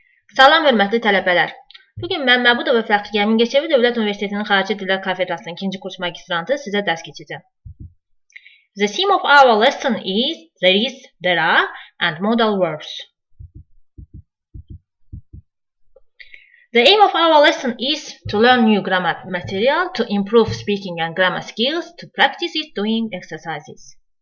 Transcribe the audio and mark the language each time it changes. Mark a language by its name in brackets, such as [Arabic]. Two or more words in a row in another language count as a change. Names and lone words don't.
[Azerbaijani] Salam hörmətli tələbələr. Bugün mən Məbudova fəxriyə Mingəcevir Dövlət Universitetinin Xarici Dillər Kafedrasının 2-ci kurs magistrantı sizə dərs keçəcəm. [English] The theme of our lesson is there is, there are, and modal verbs. The aim of our lesson is to learn new grammar material, to improve speaking and grammar skills, to practice it doing exercises.